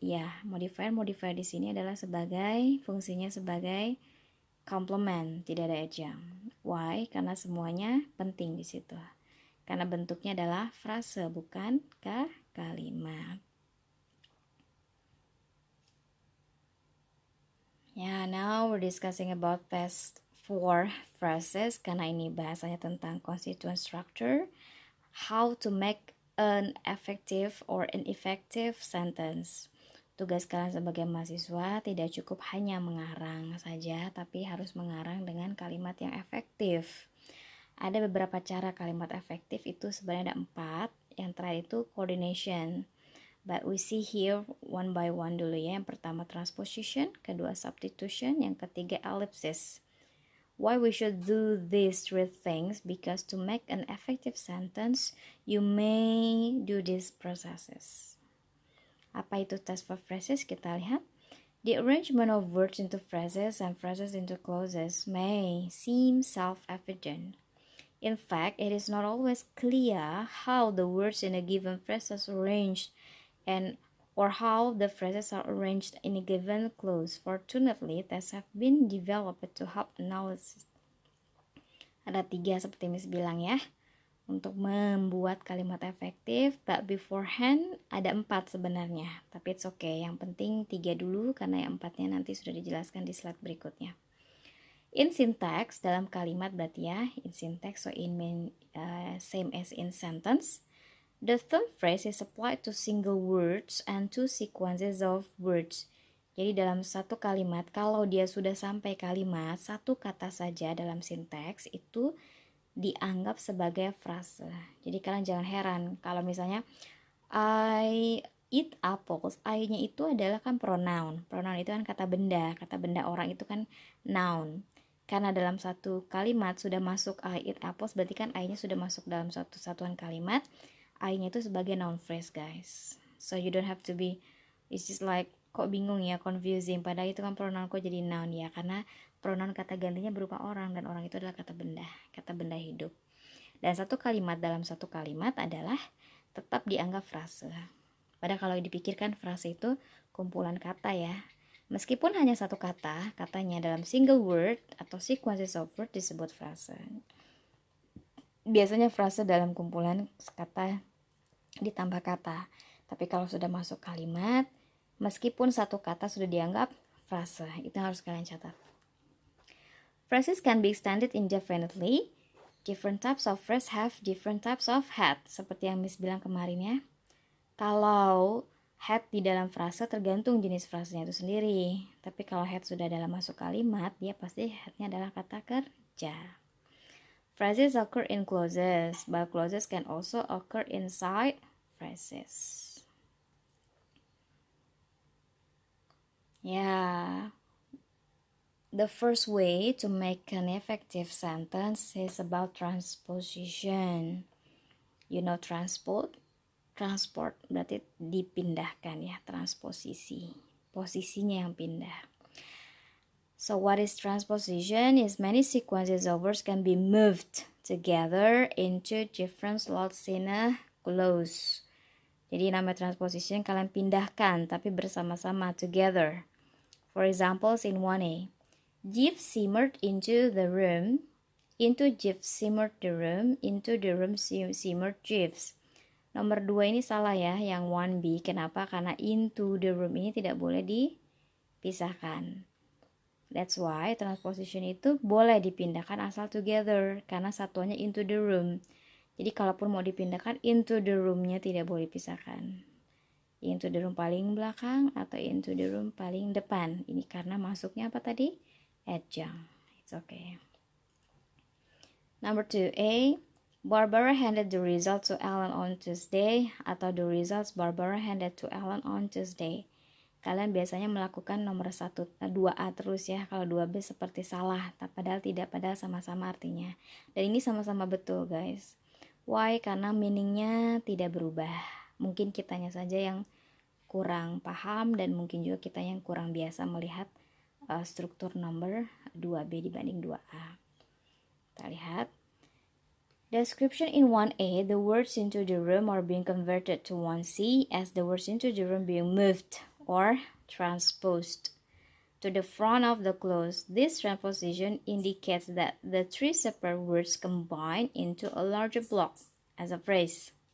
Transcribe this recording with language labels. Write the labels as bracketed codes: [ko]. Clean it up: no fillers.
[id] Ya, modifier di sini adalah fungsinya sebagai complement, tidak ada adjunct. [en] Why? [id] Karena semuanya penting di situ. Karena bentuknya adalah frase, bukan kalimat. [en] Yeah, now we're discussing about test 4 phrases. [id] Karena ini bahasanya tentang [en] constituent structure. How to make an effective or ineffective sentence. [id] Tugas kalian sebagai mahasiswa tidak cukup hanya mengarang saja, tapi harus mengarang dengan kalimat yang efektif. Ada beberapa cara kalimat efektif, itu sebenarnya ada 4. Yang terakhir itu coordination. [en] But we see here one by one [id] dulu ya. Yang pertama transposition, kedua substitution, yang ketiga ellipsis. [en] Why we should do these 3 things? Because to make an effective sentence, you may do these processes. [id] Apa itu [en] test for phrases? [id] Kita lihat. [en] The arrangement of words into phrases and phrases into clauses may seem self-evident. In fact, it is not always clear how the words in a given phrase are arranged or how the phrases are arranged in a given clause. Fortunately, tests have been developed to help analysis. [id] Ada 3 seperti Miss bilang ya, untuk membuat kalimat efektif, [en] but beforehand [id] ada 4 sebenarnya, tapi [en] it's okay, [id] yang penting 3 dulu karena yang 4-nya nanti sudah dijelaskan di slide berikutnya. [en] In syntax, [id] dalam kalimat berarti ya, [en] in syntax, so same as in sentence. The term phrase is applied to single words and to sequences of words. [id] Jadi dalam satu kalimat, kalau dia sudah sampai kalimat, satu kata saja dalam sinteks itu dianggap sebagai frase. Jadi kalian jangan heran kalau misalnya [en] I eat apples, [id] I-nya itu adalah kan pronoun. Pronoun itu kan kata benda orang itu kan noun. Karena dalam satu kalimat sudah masuk [en] I eat apples, [id] berarti kan I-nya sudah masuk dalam satu satuan kalimat. I-nya itu sebagai noun phrase, guys. [en] So you don't have to be, it's just like, [id] kok bingung ya, [en] confusing. [id] Padahal itu kan pronoun kok jadi noun ya, karena pronoun kata gantinya berupa orang, dan orang itu adalah kata benda hidup. Dan satu kalimat dalam satu kalimat adalah tetap dianggap frase. Padahal kalau dipikirkan frase itu kumpulan kata ya. Meskipun hanya satu kata, katanya dalam [en] single word [id] atau [en] sequences of word [id] disebut frase. Biasanya frase dalam kumpulan kata ditambah kata. Tapi kalau sudah masuk kalimat, meskipun satu kata sudah dianggap frase, itu harus kalian catat. [en] Phrases can be extended indefinitely. Different types of phrase have different types of head. [id] Seperti yang Miss bilang kemarin ya. Kalau head di dalam frase tergantung jenis frasenya itu sendiri. Tapi kalau head sudah dalam masuk kalimat, dia pasti headnya adalah kata kerja. [en] Phrases occur in clauses, but clauses can also occur inside phrases. Yeah. The first way to make an effective sentence is about transposition. You know [id] transport berarti dipindahkan ya, transposisi. Posisinya yang pindah. [en] So what is transposition? Is many sequences of words can be moved together into different slots in a clause. [id] Jadi nama transposition kalian pindahkan tapi bersama-sama, together. [en] For examples in 1A. Jeff simmered into the room. Into Jeff simmered the room. Into the room simmered Jeff's. [id] Nomor 2 ini salah ya, yang 1B. Kenapa? Karena [en] into the room [id] ini tidak boleh dipisahkan. [en] That's why [id] transposition itu boleh dipindahkan asal together, karena satuannya [en] into the room. [id] Jadi kalaupun mau dipindahkan, [en] into the room- [id] nya tidak boleh dipisahkan. [en] Into the room [id] paling belakang atau [en] into the room [id] paling depan. Ini karena masuknya apa tadi? [en] Adjunct. It's okay. Number 2A. Barbara handed the result to Ellen on Tuesday, atau the results Barbara handed to Ellen on Tuesday. [id] Kalian biasanya melakukan nomor 2A terus ya. Kalau 2B seperti salah, padahal tidak, padahal sama-sama artinya. Dan ini sama-sama betul guys. [en] Why? [id] Karena meaningnya tidak berubah. Mungkin kitanya saja yang kurang paham, dan mungkin juga kita yang kurang biasa melihat struktur nomor 2B dibanding 2A. Kita lihat. [en] Description in 1A, the words into the room are being converted to 1C as the words into the room being moved or transposed to the front of the clause. This transposition indicates that the three separate words combine into a larger block as a phrase.